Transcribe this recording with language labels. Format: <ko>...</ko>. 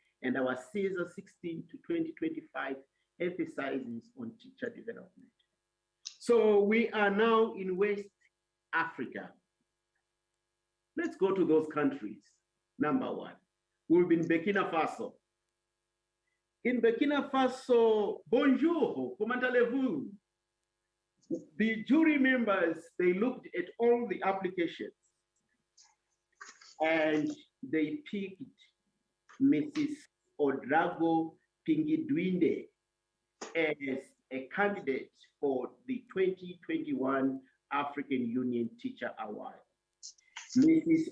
<en>And our CESAR 16 to 2025 emphasizes on teacher development. So we are now in West Africa. Let's go to those countries. Number one, we'll be in Burkina Faso. In Burkina Faso,</en> <fr>bonjour, comment allez-vous?</fr> <en>The jury members, they looked at all the applications and they picked Mrs. Odrago Pingidwinde as a candidate for the 2021 African Union Teacher Award. Mrs.</en>